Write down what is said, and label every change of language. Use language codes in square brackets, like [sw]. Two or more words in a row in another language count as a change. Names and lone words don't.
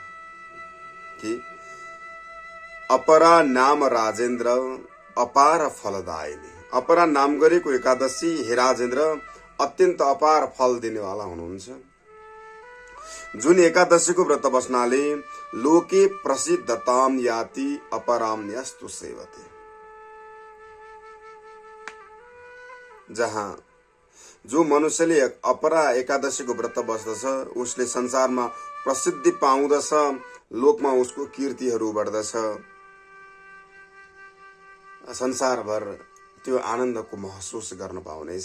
[sa] कि अपरा नाम राजेन्द्र अपार फलदायिनी। [ne] अपरा नाम गरेको एकादशी हे राजेन्द्र अत्यन्त अपार फल दिनेवाला हुनुहुन्छ। जुन एकादशीको व्रत बस्नाले [sa] लोके प्रसिद्धताम याति अपराम यस्तु सेवते। [ne] जहाँ जो मनुष्यले अपरा एकादशीको व्रत बस्दछ उसले संसारमा प्रसिद्धि पाउँदछ, लोकमा उसको कीर्तिहरू बढ्दछ, संसारभर त्यो आनन्दको महसुस गर्न पाउनेछ।